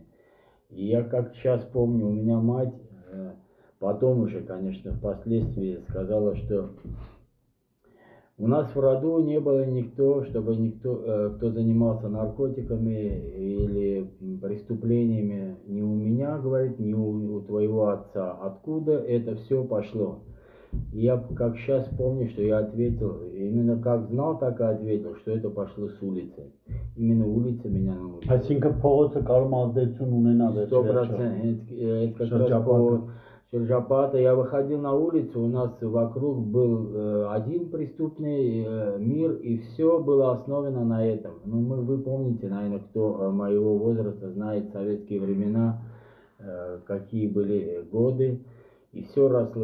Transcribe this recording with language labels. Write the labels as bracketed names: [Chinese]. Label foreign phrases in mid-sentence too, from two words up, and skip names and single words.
[Russian] И я как сейчас помню, у меня мать, потом уже, конечно, впоследствии сказала, что у нас в роду не было никто, кто занимался наркотиками или преступлениями, ни у меня, говорит, ни у твоего отца. Откуда это все пошло? И я как сейчас помню, что я ответил, именно как знал, так и ответил, что это пошло с улицы. Именно улица меня научила. [Armenian] Այսինքն փողոցը կարող է ազդեցություն ունենալ [Russian] 100%. Это как раз повод. Шерджапата. Я выходил на улицу, у нас вокруг был один преступный мир, и все было основано на этом. Ну, вы помните, наверное, кто моего возраста знает советские времена, какие были годы, и все росло.